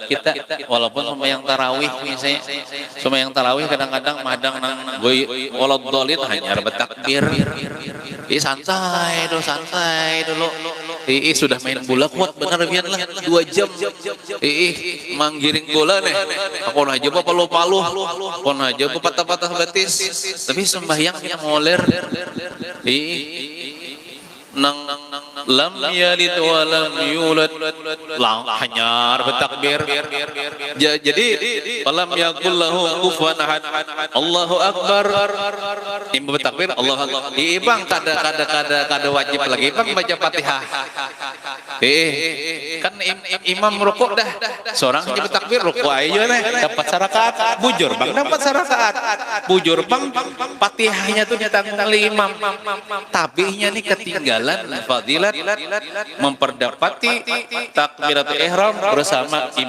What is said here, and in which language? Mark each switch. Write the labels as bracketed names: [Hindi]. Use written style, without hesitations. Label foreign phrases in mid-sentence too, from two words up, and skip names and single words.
[Banjar] kita walaupun sembahyang tarawih misalnya sembahyang tarawih kadang-kadang madang nang goy waladhdallin hanya bertakbir santai dulu sudah main bola kuat benar biar lah 2 jam manggiring bola nih aku aja palu-palu aku aja patah-patah betis tapi sembahyangnya moler [Arabic] nang لم يلد ولم يولد [Banjar] hanyar bertakbir jadi [Arabic] فلم يكن له كفوا أحد الله أكبر [Banjar] imam bertakbir [Arabic] الله أكبر [Banjar] ibang kada wajib lagi bang baca Fatihah kan imam rukuk dah seorang aja bertakbir rukuk aja nih dapat sarakaat bujur bang dapat sarakaat bujur bang Fatihahnya tuh ditanggung oleh imam tapi nih ketinggalan fadilat memperdapati [Arabic] تكبيرة الإحرام [Banjar] bersama imam.